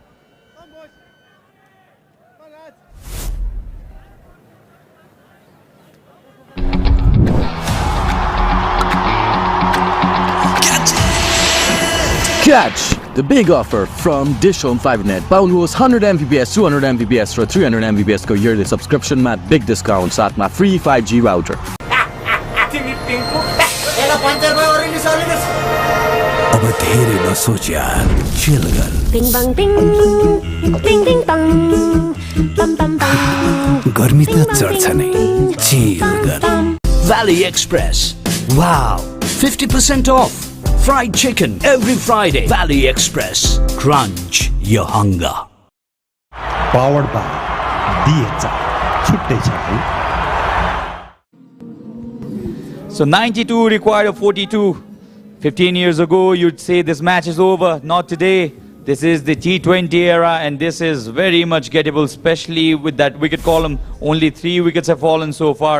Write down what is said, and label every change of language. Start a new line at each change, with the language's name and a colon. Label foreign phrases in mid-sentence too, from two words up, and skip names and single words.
English: Catch! The big offer from DishHome Fiber Net.
Nepali: पाउनुहोस् 100 Mbps, 200 Mbps र 300 Mbps को
English: yearly subscription
Nepali: मा
English: big discount
Nepali: साथमा
English: free 5G router.
Nepali: अब धेरै नसोच यार, chill गर. Bing bang bing, bing bing bang, bam bam bam. गर्मी त चढ्छ नै, chill गर.
English: Valley Express. Wow, 50% off. Fried chicken every Friday. Valley Express. Crunch your hunger. Powered by DHI.
Nepali: छुट्टै छ है.
English: So 92 required a 42. 15 years ago, you'd say this match is over. Not today. This is the T20 era, and this is very much gettable, especially with that wicket column. Only 3 wickets have fallen so far.